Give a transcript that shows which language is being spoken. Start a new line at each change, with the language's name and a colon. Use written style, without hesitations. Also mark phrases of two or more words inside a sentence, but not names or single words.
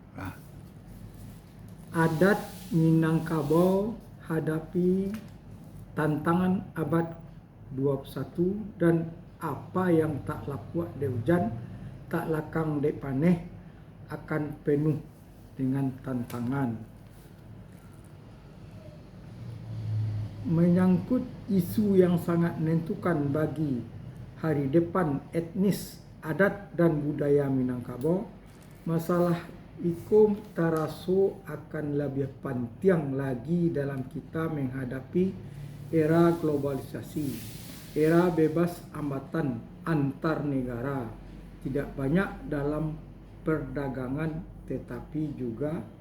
Indonesian: Adat Minangkabau hadapi tantangan abad 21 dan apa yang
Minangkabau: tak lakuak de hujan, tak lakang de paneh
Indonesian: akan penuh dengan tantangan. Menyangkut isu yang sangat menentukan bagi hari depan etnis, adat dan budaya Minangkabau, masalah
Minangkabau: ikom taraso
Indonesian: akan lebih penting lagi dalam kita menghadapi era globalisasi, era bebas hambatan antar negara, tidak banyak dalam perdagangan tetapi juga